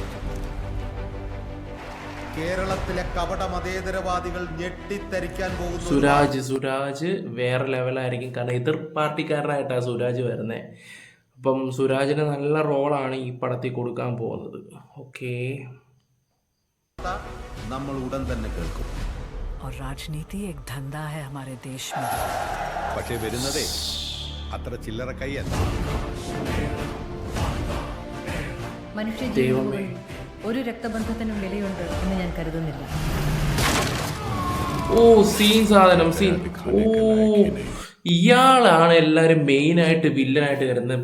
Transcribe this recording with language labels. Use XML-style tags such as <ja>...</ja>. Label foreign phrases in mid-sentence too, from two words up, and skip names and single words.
<ml>കേരളത്തിലെ കപട മതേതരവാദികൾ ഞെട്ടിത്തരിക്കാൻ പോകുന്നു. സുരാജ് വേറെ ലെവലായിരിക്കും. കാരണം എതിർ പാർട്ടിക്കാരനായിട്ടാണ് സുരാജ് വരുന്നത്. അപ്പം സുരാജിന് നല്ല റോളാണ് ഈ പടത്തിൽ കൊടുക്കാൻ പോകുന്നത്. ഓക്കെ, നമ്മൾ ഉടൻ തന്നെ കേൾക്കും.</ml> <hi>और राजनीति एक धंधा है हमारे देश में.</hi> <ml>പക്ഷേ വരുന്നതേ അത്ര ചില്ലറ കൈയല്ല. ദൈവമേ, ഒരു രക്തബന്ധത്തിനും വിലയുണ്ട് എന്ന് ഞാൻ കരുതുന്നില്ല. ഓ സീൻ സാധനം സീൻ. ഓ, ഇയാളാണ് എല്ലാവരും മെയിനായിട്ട് വില്ലനായിട്ട് കരുതുന്നത്.</ml>